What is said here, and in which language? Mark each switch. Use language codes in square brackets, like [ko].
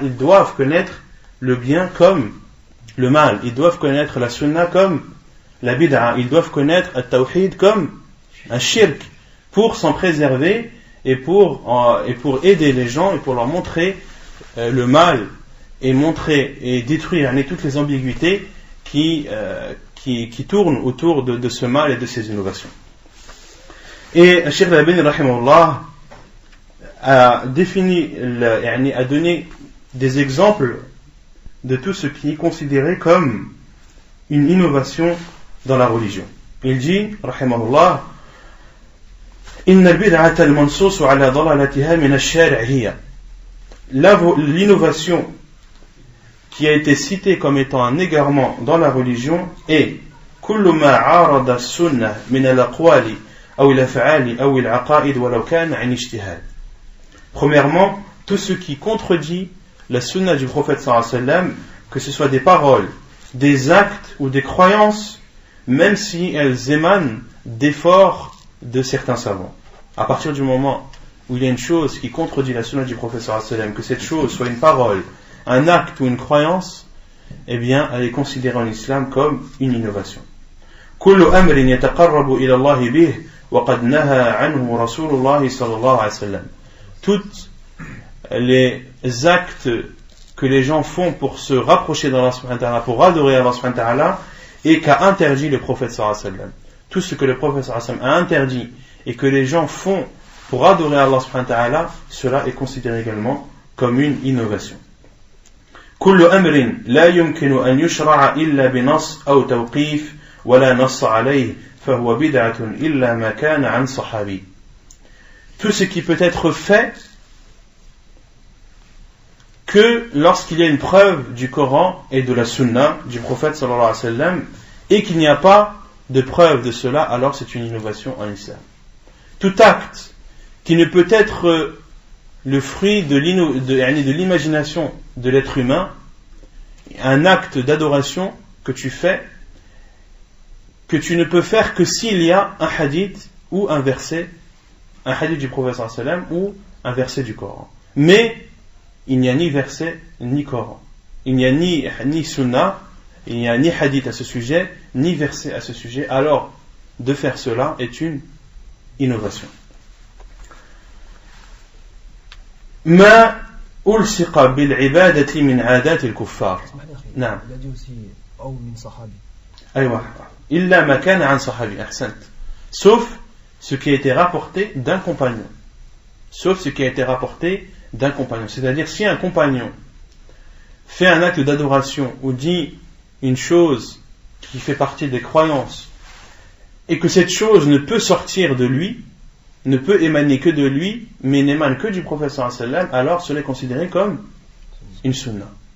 [fr] Ils doivent connaître le bien comme le mal, ils doivent connaître la sunna comme la bid'a, ils doivent connaître le tawhid comme un shirk, pour s'en préserver et pour aider les gens et pour leur montrer le mal et détruire toutes les ambiguïtés qui tournent autour de ce mal et de ces innovations. Et Cheikh Al-Albani rahimahullah a donné des exemples de tout ce qui est considéré comme une innovation dans la religion. Il dit [ar] rahimahullah, إن البدعة المنصوص على ضلالتها من الشارع هي. [fr] L'innovation qui a été citée comme étant un égarement dans la religion est [ar] كل ما عارض السنة من الأقوال أو الأفعال أو العقائد ولو كان عن اجتهاد. [fr] Premièrement, tout ce qui contredit la sunna du prophète sallallahu alayhi wa sallam, que ce soit des paroles, des actes ou des croyances, même si elles émanent d'efforts de certains savants. À partir du moment où il y a une chose qui contredit la sunna du prophète sallallahu alayhi wa sallam, que cette chose soit une parole, un acte ou une croyance, eh bien, elle est considérée en islam comme une innovation. [ar] كل أمر يتقرب إلى الله به وقد نهى عنه رسول الله صلى الله عليه وسلم. [fr] Toutes les actes que les gens font pour se rapprocher d'Allah subhanahu wa ta'ala, pour adorer Allah subhanahu wa ta'ala, et qu'a interdit le prophète sallallahu alayhi wa sallam. Tout ce que le prophète sallallahu alayhi wa sallam a interdit et que les gens font pour adorer Allah subhanahu wa ta'ala, cela est considéré également comme une innovation. [ar] كل أمر لا يمكن أن يشرع إلا بنص أو توقيف ولا نص عليه فهو بدعة إلا ما كان عن صحابي. [fr] Tout ce qui peut être fait que lorsqu'il y a une preuve du Coran et de la Sunna du prophète sallallahu alayhi wa sallam, et qu'il n'y a pas de preuve de cela, alors c'est une innovation en islam. Tout acte qui ne peut être le fruit de l'imagination de l'être humain, un acte d'adoration que tu fais, que tu ne peux faire que s'il y a un hadith ou un verset, un hadith du prophète sallallahu alayhi wa sallam ou un verset du Coran. Mais il n'y a ni verset ni Coran, il n'y a ni sunna, il n'y a ni hadith à ce sujet, ni verset à ce sujet, alors de faire cela est une innovation. [ar] ما ألصق بالعبادة من عادات الكفار. نعم. [fr] Il a dit aussi [ar] أو من صحابي. أيوة. إلا ما كان عن صحابي. أحسنت. [fr] Sauf ce qui a été rapporté d'un compagnon. Sauf ce qui a été rapporté d'un compagnon. C'est-à-dire si un compagnon fait un acte d'adoration ou dit une chose qui fait partie des croyances et que cette chose ne peut sortir de lui, ne peut émaner que de lui, mais n'émane que du prophète sallallahu alayhi wa sallam, alors cela est considéré comme une sunna.